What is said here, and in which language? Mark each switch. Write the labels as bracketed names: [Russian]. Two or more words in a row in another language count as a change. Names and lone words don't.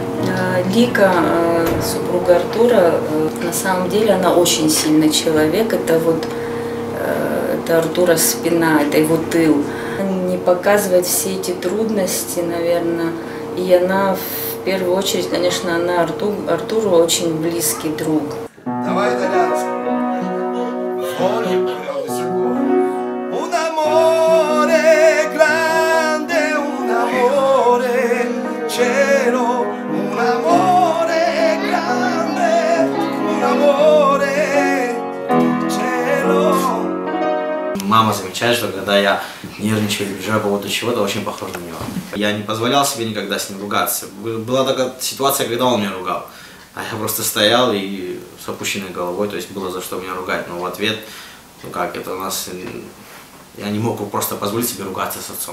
[Russian] Лика, супруга Артура, на самом деле она очень сильный человек. Это Артура спина, это его тыл. Не показывает все эти трудности, наверное. И она, в первую очередь, конечно, она Артуру очень близкий друг. Давай итальянский. [Italian] Un amore grande, un amore cielo, un amore grande, un amore cielo. [Russian] Мама замечает, что когда я нервничаю или переживаю по поводу чего-то, очень похож на него. Я не позволял себе никогда с ним ругаться. Была такая ситуация, когда он меня ругал. А я просто стоял и с опущенной головой, то есть было за что меня ругать. Но в ответ, ну как, это у нас... Я не мог просто позволить себе ругаться с отцом.